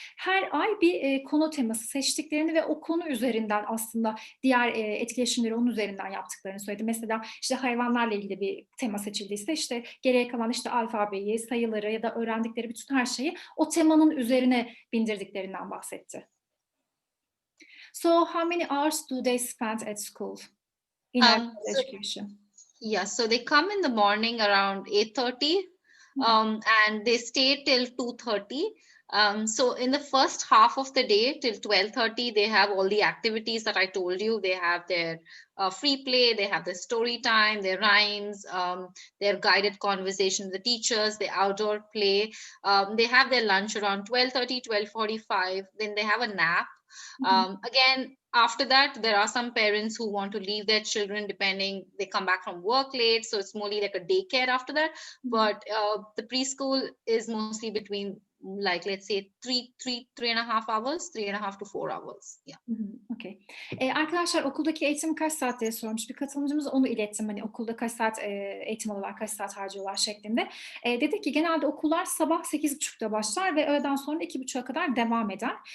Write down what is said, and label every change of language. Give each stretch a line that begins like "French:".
Turkish: Her ay bir konu teması seçtiklerini ve o konu üzerinden aslında diğer etkileşimleri onun üzerinden yaptıklarını söyledi. Mesela işte hayvanlarla ilgili bir tema seçildiyse işte geriye kalan işte alfabeyi, sayıları ya da öğrendikleri bütün her şeyi o temanın üzerine bindirdiklerinden bahsetti.
English: So how many hours do they spend at school in education? Yeah, so they come in the morning around 8:30 and they stay till 2:30. So in the first half of the day till 12:30, they have all the activities that I told you. They have their free play, they have the story time, their rhymes, their guided conversation with the teachers, the outdoor play. They have their lunch around 12:30, 12:45. Then they have a nap. Again, after that, there are some parents who want to leave their children depending, they come back from work late. So it's more like a daycare after that. But the preschool is mostly between, like, let's say 3.5 hours, 3.5 to 4 hours. Yeah. Okay.
Turkish: Arkadaşlar okuldaki eğitim kaç saat diye sormuş bir katılımcımız, onu ilettim. Hani okulda kaç saat eğitim alıyorlar, kaç saat harcıyorlar şeklinde. Dedik ki genelde okullar sabah 8.30'da başlar ve öğleden sonra 2.30'a kadar devam eder.